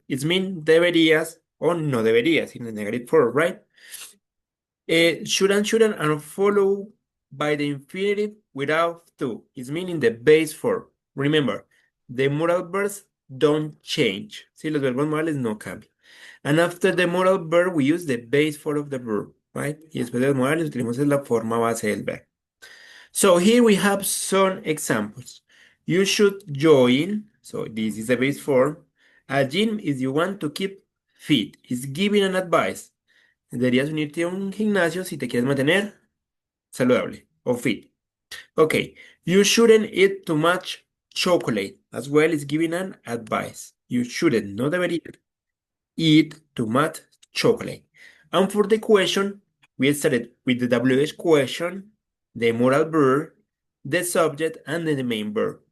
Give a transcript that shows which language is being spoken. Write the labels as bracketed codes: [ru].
[en] It means deberías or no deberías in the negative form, right? Should and shouldn't are followed by the infinitive without to. It's meaning the base form. Remember, the modal verbs don't change. Si los verbos modales no cambian. And after the modal verb, we use the base form of the verb, right? [es] Y después de los modales utilizamos la forma base del verbo. [en] So here we have some examples. You should join, so this is the base form. A gym if you want to keep fit. Is giving an advice. [es] Deberías unirte a un gimnasio si te quieres mantener saludable o fit. [en] Okay, you shouldn't eat too much chocolate. As well as giving an advice. You shouldn't, no deberías eat too much chocolate. And for the question, we started with the WH question, the moral verb, the subject, and then the main verb.